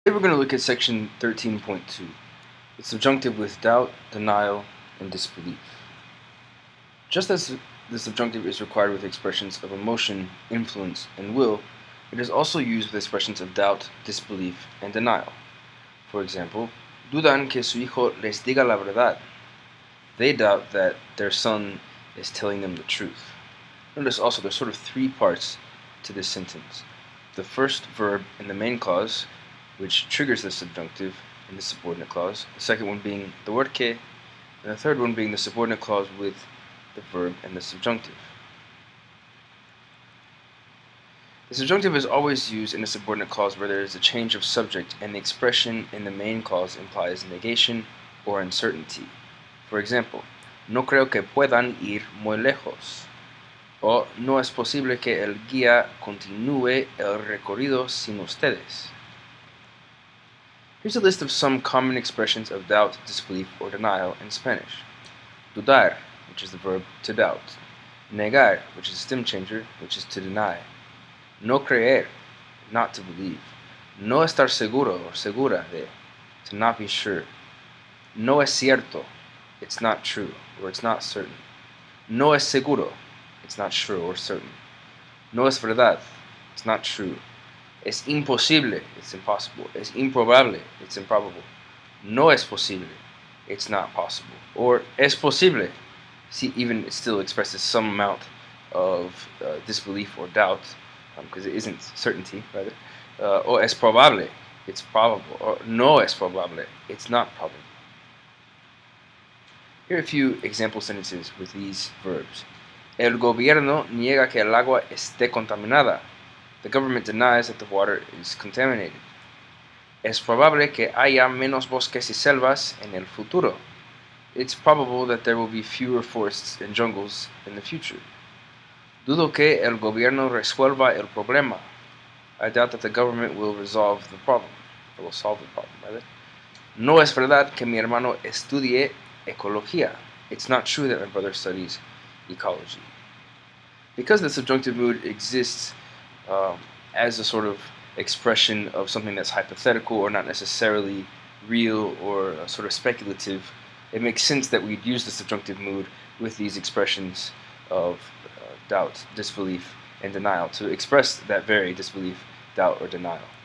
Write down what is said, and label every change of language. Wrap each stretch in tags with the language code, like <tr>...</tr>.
<en>Today we're going to look at section 13.2, the subjunctive with doubt, denial, and disbelief. Just as the subjunctive is required with expressions of emotion, influence, and will, it is also used with expressions of doubt, disbelief, and denial. For example,</en> <es>dudan que su hijo les diga la verdad.</es> <en>They doubt that their son is telling them the truth. Notice also there's sort of three parts to this sentence. The first verb in the main clause, which triggers the subjunctive in the subordinate clause, the second one being the word que, and the third one being the subordinate clause with the verb and the subjunctive. The subjunctive is always used in a subordinate clause where there is a change of subject and the expression in the main clause implies negation or uncertainty. For example,</en> <es>no creo que puedan ir muy lejos. O no es posible que el guía continúe el recorrido sin ustedes.</es> <en>Here's a list of some common expressions of doubt, disbelief, or denial in Spanish. Dudar, which is the verb to doubt. Negar, which is a stem changer, which is to deny.</en> <es>No creer,</es> <en>not to believe.</en> <es>No estar seguro</es> <en>or</en> <es>segura de,</es> <en>to not be sure.</en> <es>No es cierto,</es> <en>it's not true, or it's not certain.</en> <es>No es seguro,</es> <en>it's not sure or certain.</en> <es>No es verdad,</es> <en>it's not true.</en> <es>Es imposible,</es> <en>it's impossible.</en> <es>Es improbable,</es> <en>it's improbable.</en> <es>No es posible,</es> <en>it's not possible. Or</en> <es>es posible,</es> <en>see, even it still expresses some amount of disbelief or doubt, because it isn't certainty, rather.</en> <es>O es probable,</es> <en>it's probable. Or</en> <es>no es probable,</es> <en>it's not probable. Here are a few example sentences with these verbs.</en> <es>El gobierno niega que el agua esté contaminada.</es> <en>The government denies that the water is contaminated.</en> <es>Es probable que haya menos bosques y selvas en el futuro.</es> <en>It's probable that there will be fewer forests and jungles in the future.</en> <es>Dudo que el gobierno resuelva el problema.</es> <en>I doubt that the government will resolve the problem, or will solve the problem, rather.</en> <es>No es verdad que mi hermano estudie ecología.</es> <en>It's not true that my brother studies ecology. Because the subjunctive mood exists as a sort of expression of something that's hypothetical or not necessarily real or sort of speculative, it makes sense that we'd use the subjunctive mood with these expressions of doubt, disbelief, and denial to express that very disbelief, doubt, or denial.</en>